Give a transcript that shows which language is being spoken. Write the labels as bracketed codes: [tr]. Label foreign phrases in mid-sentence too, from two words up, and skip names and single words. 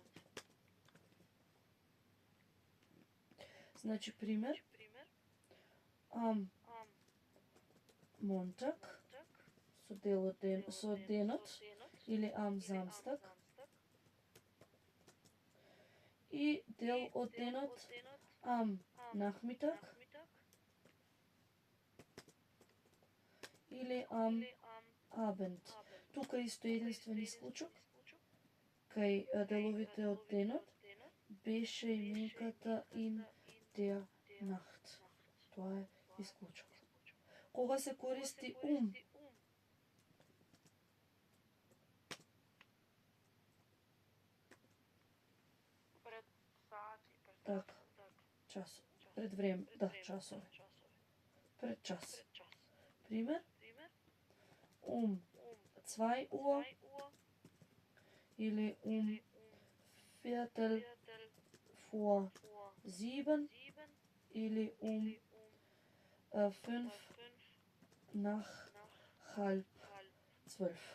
[mk] Значи, пример. [de] Am Montag [mk] со денот или [de] am Samstag. [mk] И дел од денот [de] am Nachmittag [mk] или [de] am Abend. [mk] Тука исто единствен исклучок. Кај деловите од денот беше именката [de] in der Nacht. [mk] Тоа е исклучок. Кога се користи Пред сати. Така. Час. Пред време. Да, часове. Пред час. Пример. [de] 2 Uhr или Viertel vor 7 или 5 nach halb 12.